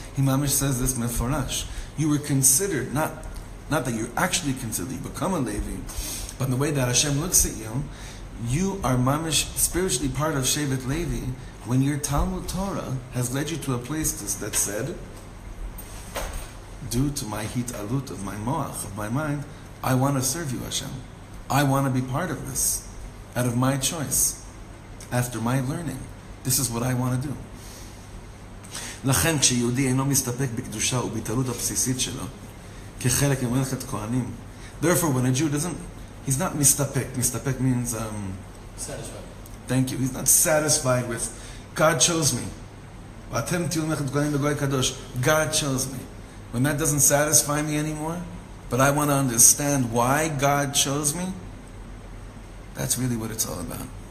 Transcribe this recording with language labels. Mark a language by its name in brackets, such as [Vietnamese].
[English] Himamish says this meforash. You were considered, not that you're actually considered, you become a Levi, but the way that Hashem looks at you, you are mamish spiritually part of Shevet Levi when your Talmud Torah has led you to a place that said, due to my hitalut of my moach, of my mind, I want to serve you, Hashem. I want to be part of this, out of my choice, after my learning. This is what I want to do. [Hebrew] לכן כשיהודי אינו מסתפק בקדושה ובהתעלות הבסיסית שלו, כחלק ממלכת כהנים. [English] Therefore, when a Jew he's not mistapek. Mistapek means satisfied. Thank you. He's not satisfied with God chose me. God chose me. When that doesn't satisfy me anymore, but I want to understand why God chose me, that's really what it's all about.